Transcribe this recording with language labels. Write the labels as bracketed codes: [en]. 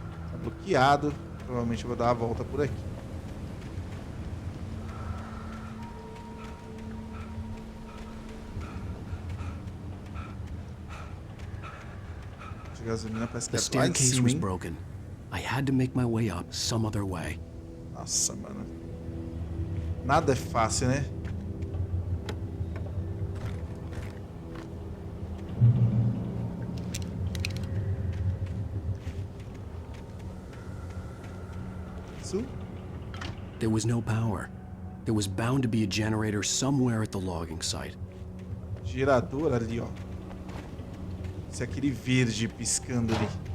[pt] Tá bloqueado. Provavelmente eu vou dar a volta por aqui. De gasolina parece que é lá em cima, hein? [en] Broken. I had to make my way up some other way. [pt] Nossa, mano. Nada é fácil, né? Isso? [en] There was no power. There was bound to be a generator somewhere at the logging site. [pt] Gerador ali, ó. Esse é aquele verde piscando ali.